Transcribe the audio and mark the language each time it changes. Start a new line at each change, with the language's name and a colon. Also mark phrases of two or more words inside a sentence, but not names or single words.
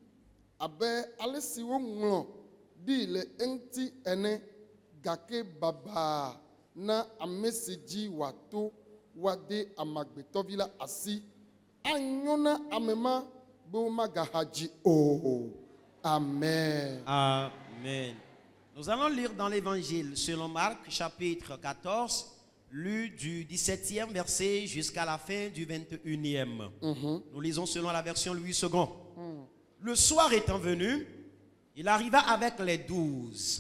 Ewe: abe ale si woŋlɔ ɖi le eŋuti ene gake baba na ame si dzi wòato woade amagbetɔvi la asi anyo na ame ma be womagahadzi o. Amen. Amen.
French: Nous allons lire dans l'évangile selon Marc chapitre 14, lu du 17e verset jusqu'à la fin du 21e. Nous lisons selon la version Louis II. Le soir étant venu, il arriva avec les 12.